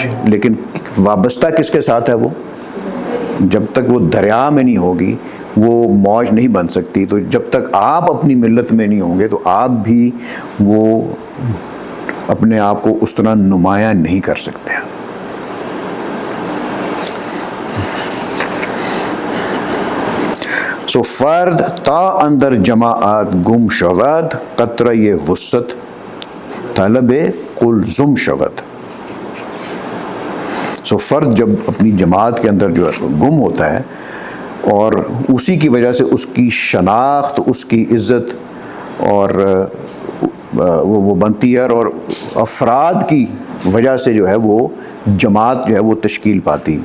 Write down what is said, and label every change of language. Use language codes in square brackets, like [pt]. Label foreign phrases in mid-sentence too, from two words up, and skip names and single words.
[ur] لیکن وابستہ کس کے ساتھ ہے؟ وہ جب تک وہ دریا میں نہیں ہوگی وہ موج نہیں بن سکتی. تو جب تک آپ اپنی ملت میں نہیں ہوں گے تو آپ بھی وہ اپنے آپ کو اس طرح نمایاں نہیں کر سکتے. [fa] سو فرد تا اندر جماعت گم شود، قطرہ وسط طلب قلزم شود. [ur] سو فرد جب اپنی جماعت کے اندر جو ہے گم ہوتا ہے اور اسی کی وجہ سے اس کی شناخت، اس کی عزت اور وہ بنتی ہے، اور افراد کی وجہ سے جو ہے وہ جماعت جو ہے وہ تشکیل پاتی.